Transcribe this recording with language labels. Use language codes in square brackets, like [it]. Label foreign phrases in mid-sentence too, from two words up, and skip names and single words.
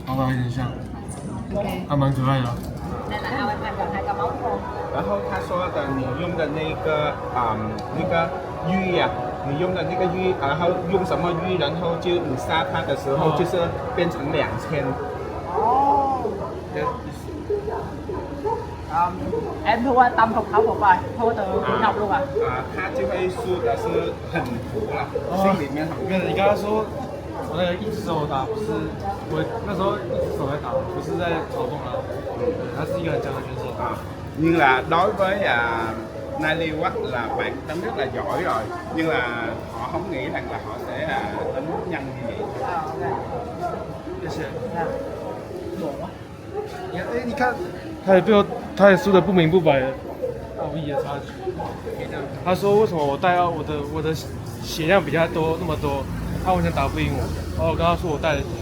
[zh] 头发有点像，还蛮可爱的。然后他说的你用的那个那个玉呀、你用的那个玉，然后用什么玉，然后就你杀它的时候就是变成2000。哦。 [vi] em thua tâm phục khẩu phục rồi, thua từ Ngọc luôn à? [zh] 他就会输的是很服了，心里面很。因为你刚刚说我那个一只手打，不是我那时候一只手在打，不是在嘲讽他，他是一个很强的选手。 [vi] Nhưng là đối với Nai Liu á là bạn đánh rất là giỏi rồi, nhưng là họ không nghĩ rằng là họ sẽ đánh nhanh như vậy. [zh] 谢谢。哎，你看，他也他也输得不明不白的，奥义的差距。他说为什么我带到我的血量比他多那么多，他完全打不赢我。然后我跟他说我带了什么。